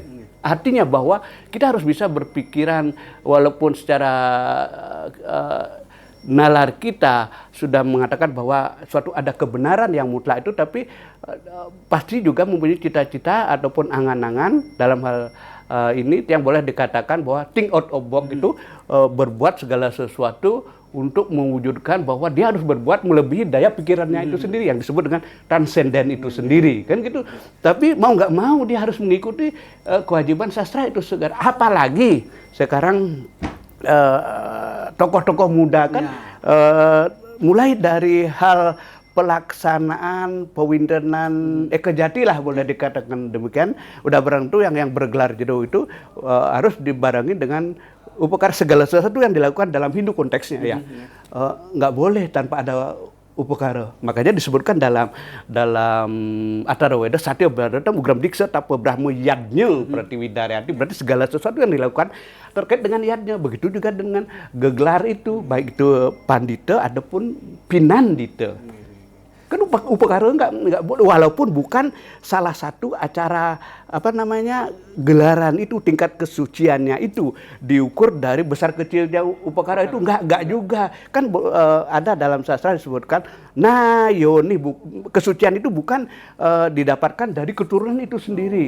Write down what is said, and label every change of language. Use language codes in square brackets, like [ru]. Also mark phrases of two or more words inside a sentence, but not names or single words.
[id] Artinya bahwa kita harus bisa berpikiran walaupun secara nalar kita sudah mengatakan bahwa suatu ada kebenaran yang mutlak itu, tapi pasti juga mempunyai cita-cita ataupun angan-angan dalam hal ini yang boleh dikatakan bahwa [en] think out of box [id] itu berbuat segala sesuatu untuk mewujudkan bahwa dia harus berbuat melebihi daya pikirannya itu sendiri yang disebut dengan transenden itu sendiri kan gitu. Tapi mau nggak mau dia harus mengikuti kewajiban sastra itu segar. Apalagi sekarang tokoh-tokoh muda kan mulai dari hal pelaksanaan pewintenan Ekajati lah boleh dikatakan demikian, udah barang itu yang bergelar Jedo itu harus dibarengi dengan upekara segala sesuatu yang dilakukan dalam Hindu konteksnya ya. Nggak boleh tanpa ada upekara. Makanya disebutkan dalam Atharva Weda [sa] Satya Bharata Mugram Diksa Tapa Brahma Yadnya Pratiwidaryati, [id] berarti segala sesuatu yang dilakukan terkait dengan yadnya. Begitu juga dengan gelar itu, baik itu pandita ataupun pinandita. Kan upekara nggak boleh, walaupun bukan salah satu acara gelaran itu tingkat kesuciannya itu diukur dari besar kecilnya upekara itu nggak juga kan ada dalam sastra disebutkan yoni kesucian itu bukan didapatkan dari keturunan itu sendiri.